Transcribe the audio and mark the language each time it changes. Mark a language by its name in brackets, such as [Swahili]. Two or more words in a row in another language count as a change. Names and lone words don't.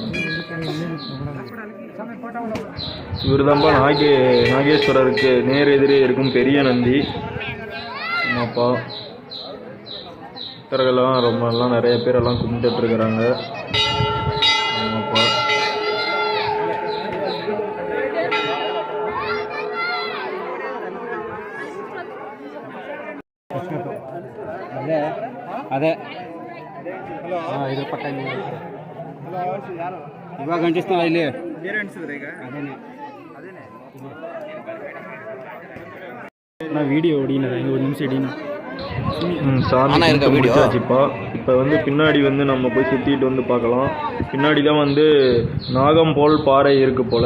[Tamil] இவர் தான்ப்பா நாகேஸ்வரருக்கு நேர் எதிரே இருக்கும் பெரிய நந்தி. ஆமாப்பா, பக்தர்கள்லாம் எல்லாம் நிறைய பேர் எல்லாம் கும்பிட்டுட்டு இருக்கிறாங்க. ஆமாப்பா, [Kannada] ಅದೇ ಇದ್ರ ಪಕ್ಕ ಇವಾಗ ಅಂಟಿಸ್ತಾವ ಇಲ್ಲಿ [Tamil] நான் வீடியோ ஓடினேன். ஒரு நிமிஷம் ஓடினேன். சாமி முடிச்சாச்சுப்பா. இப்போ வந்து பின்னாடி வந்து நம்ம போய் சுற்றிட்டு வந்து பார்க்கலாம். பின்னாடி தான் வந்து நாகம் போல் பாறை இருக்குது போல்.